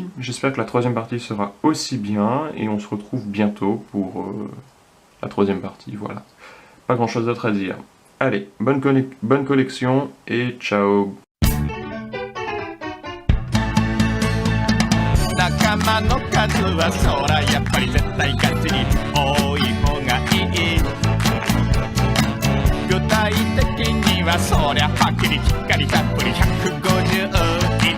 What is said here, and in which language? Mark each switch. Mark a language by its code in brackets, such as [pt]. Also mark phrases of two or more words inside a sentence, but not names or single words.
[fr] J'espère que la troisième partie sera aussi bien, et on se retrouve bientôt pour la troisième partie, voilà. Pas grand chose d'autre à dire. Allez, bonne collection, et ciao! [ja] 玉の数はそらやっぱり絶対ガチに多い方がいい。具体的にはそりゃはっきりきっかりたっぷり150